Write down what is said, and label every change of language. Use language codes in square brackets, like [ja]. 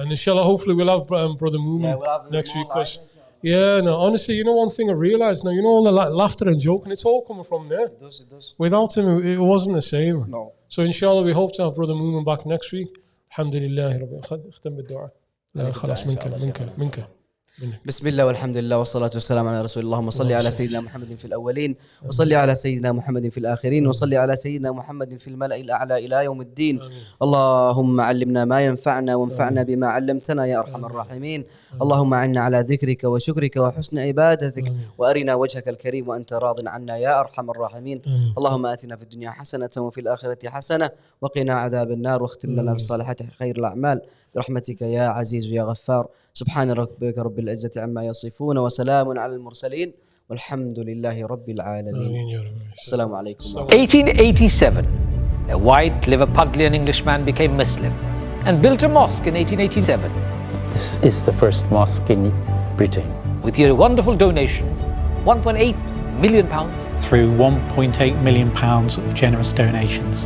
[en] And inshallah, hopefully we'll have Brother Mumin next week. Honestly, you know one thing I realised now, you know all the laughter and joking, it's all coming from there. It does. Without him, it wasn't the same. No. So inshallah, we hope to have Brother Mumin back next week. [ar] Alhamdulillah. اختم بالدعاء. خلاص منك. بسم الله والحمد لله والصلاة والسلام على رسول الله. اللهم صل على سيدنا محمد في الأولين، وصل على سيدنا محمد في الآخرين، وصل على سيدنا محمد في الملأ الأعلى إلى يوم الدين. اللهم علمنا ما ينفعنا وانفعنا بما علمتنا يا أرحم الراحمين. اللهم أعنا على ذكرك وشكرك وحسن عبادتك، وأرنا وجهك الكريم وأنت راض عنا يا أرحم الراحمين. اللهم آتنا في الدنيا حسنة وفي الآخرة حسنة وقنا عذاب النار، واختم لنا بالصالحات خير الأعمال برحمتك يا عزيز يا غفار. سبحان ربك رب العزة عما يصفون وسلام على المرسلين والحمد لله رب العالمين. السلام عليكم. [en] 1887, a white Liverpudlian Englishman became Muslim and built a mosque in 1887. This is the first mosque in Britain. With your wonderful donation, £1.8 million through £1.8 million of generous donations